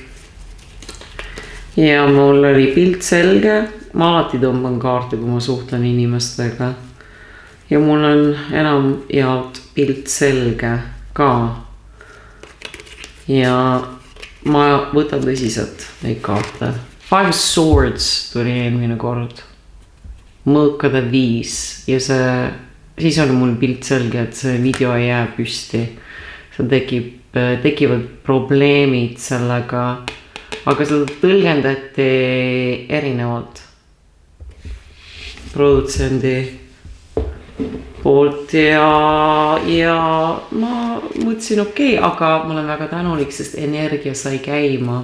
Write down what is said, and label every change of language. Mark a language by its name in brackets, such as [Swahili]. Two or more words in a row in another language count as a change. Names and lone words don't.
[Estonian] Ja mul oli pilt selge, ma alati tõmban kaarte, kui ma suhtlen inimestega. Ja mul on enam jaolt pilt selge ka. Ja ma võtan tõsiselt neid kaarte. Five of Swords tuli eelmine kord. Mõõkade 5 ja siis on mul pilt selge, et see video ei jää püsti. Seal tekivad probleemid sellega. Aga seda tõlgendati erinevalt produtsendi poolt ja ma mõtlesin okei, aga ma olen väga tänulik, sest energia sai käima.